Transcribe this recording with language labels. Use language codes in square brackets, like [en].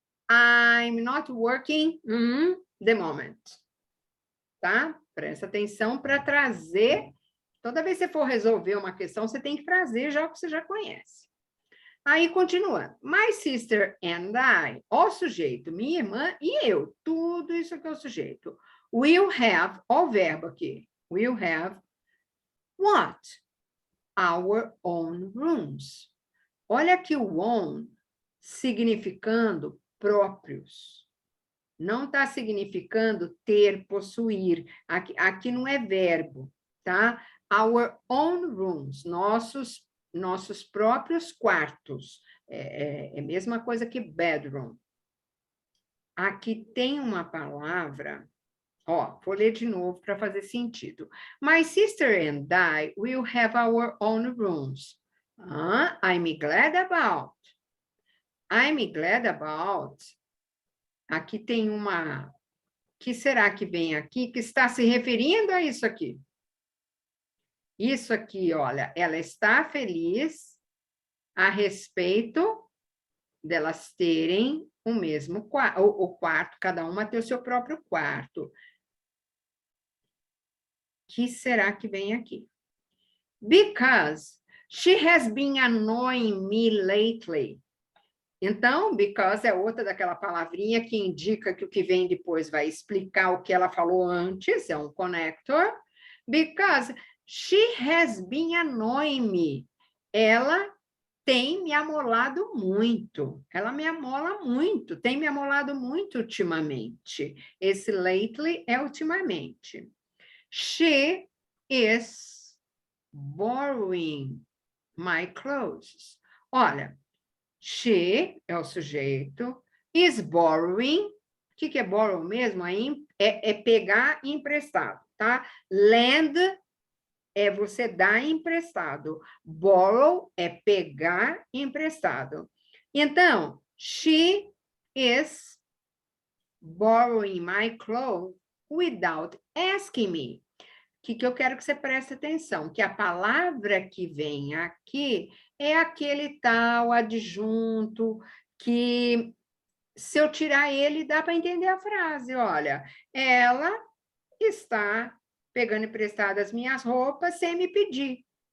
[en] I'm not working the moment. [pt] Tá? Presta atenção para trazer. Toda vez que você for resolver uma questão, você tem que trazer já o que você já conhece. Aí, continuando. [en] My sister and I, [pt] ó sujeito, minha irmã e eu. Tudo isso aqui é o sujeito. [en] Will have, [pt] ó o verbo aqui. [en] Will have what? Our own rooms. [pt] Olha aqui o own significando próprios. Não está significando ter, possuir. Aqui não é verbo, tá? [en] Our own rooms, [pt] nossos próprios quartos. É a mesma coisa que bedroom. Aqui tem uma palavra, vou ler de novo para fazer sentido. [en] My sister and I will have our own rooms. I'm glad about. I'm glad about. [pt] Aqui tem uma... que será que vem aqui que está se referindo a isso aqui? Isso aqui, olha, ela está feliz a respeito delas terem o mesmo quarto, o quarto, cada uma ter o seu próprio quarto. Que será que vem aqui? [en] Because she has been annoying me lately. [pt] Então, because é outra daquela palavrinha que indica que o que vem depois vai explicar o que ela falou antes, é um connector. [en] Because she has been annoying me. [pt] Ela tem me amolado muito. Ela me amola muito, tem me amolado muito ultimamente. Esse lately é ultimamente. [en] She is borrowing my clothes. [pt] Olha, she é o sujeito, is borrowing. O que é borrow mesmo? É pegar emprestado, tá? Lend é você dar emprestado. Borrow é pegar emprestado. Então, [en] she is borrowing my clothes without asking me. [pt] O que eu quero que você preste atenção? Que a palavra que vem aqui é aquele tal adjunto que, se eu tirar ele, dá para entender a frase. Olha, ela está pegando emprestadas as minhas roupas sem me pedir.